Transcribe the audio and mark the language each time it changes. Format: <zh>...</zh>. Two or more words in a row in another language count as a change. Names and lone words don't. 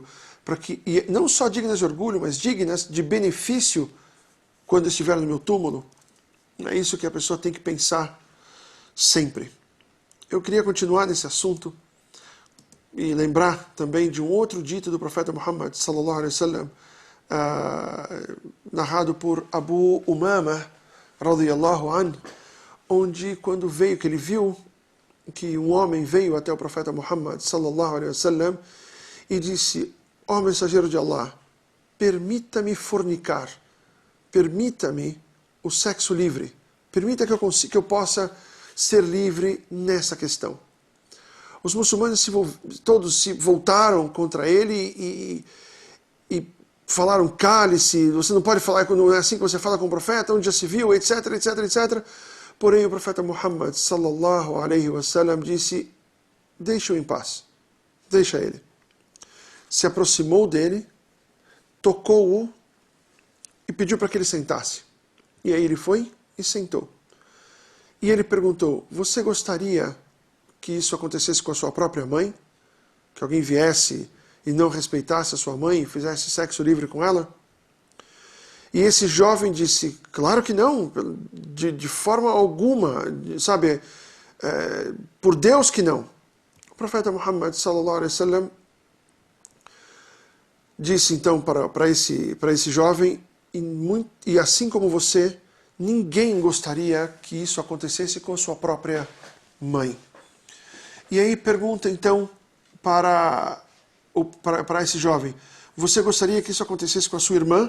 <pt>E não só dignas de orgulho, mas dignas de benefício quando estiver no meu túmulo? É isso que a pessoa tem que pensar sempre. Eu queria continuar nesse assunto e lembrar também de um outro dito do profeta Muhammad</pt> <ar>صلى الله عليه وسلم,</ar> <pt>narrado por Abu Umama</pt> <ar>رضي الله عنه,</ar> <pt>onde quando que ele viu que um homem veio até o profeta Muhammad</pt> <ar>صلى الله عليه وسلم</ar> <pt>e disse: ó mensageiro de Allah, permita-me fornicar, permita-me o sexo livre, permita que eu possa ser livre nessa questão. Os muçulmanos todos se voltaram contra ele e falaram: cale-se, você não pode falar, quando é assim que você fala com o profeta, onde já se viu, etc, etc, etc. Porém o profeta Muhammad</pt> <ar>صلى الله عليه وسلم</ar> <pt>disse: deixa-o em paz, deixa ele. Se aproximou dele, tocou-o e pediu para que ele sentasse. E aí ele foi e sentou. E ele perguntou: você gostaria que isso acontecesse com a sua própria mãe? Que alguém viesse e não respeitasse a sua mãe e fizesse sexo livre com ela? E esse jovem disse: claro que não, de forma alguma, sabe, por Deus que não. O profeta Muhammad</pt> <ar>صلى الله عليه وسلم</ar> <pt>disse então para esse jovem: e assim como você, ninguém gostaria que isso acontecesse com sua própria mãe. E aí pergunta então para esse jovem: você gostaria que isso acontecesse com a sua irmã?</pt>